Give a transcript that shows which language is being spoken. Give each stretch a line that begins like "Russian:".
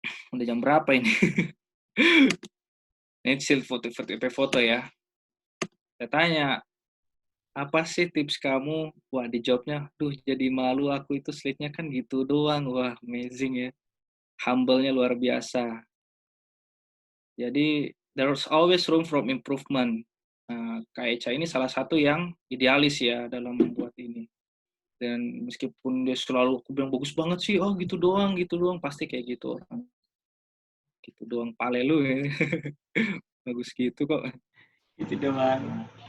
Indonesian: Udah jam berapa ini? Ini hasil foto ya. Saya tanya, apa sih tips kamu? Wah, dijawabnya, duh jadi malu aku itu slide-nya kan gitu doang. Wah, amazing ya. Humble-nya luar biasa. Jadi,
English: there's always room for improvement.
Indonesian: Kak Echa ini salah satu yang idealis ya dalam membuat ini. Dan meskipun dia selalu aku bilang bagus banget sih, oh gitu doang, pasti kayak gitu orang. Gitu doang, pale lu ya. Bagus gitu kok. Itu doang.